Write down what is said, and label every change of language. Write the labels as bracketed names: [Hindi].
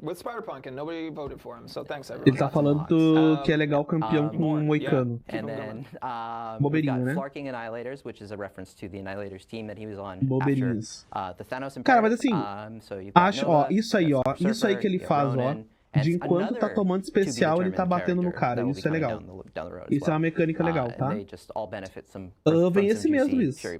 [English] With Spider-Punk, and nobody voted for him, so thanks everyone. [Portuguese] Ele tá falando que é legal o campeão com um moicano. [English] And then [Portuguese] Bobeirinho, né? [English] Flarking Annihilators, which is a reference to the Annihilators team that he was on [Portuguese] Bobeirinhos. [English] after the Thanos Empire. [Portuguese] Cara, mas assim, isso aí que ele faz, de enquanto tá tomando especial, ele tá batendo no cara. Isso é legal. Isso é uma mecânica legal, tá? Vem esse mês, Luiz.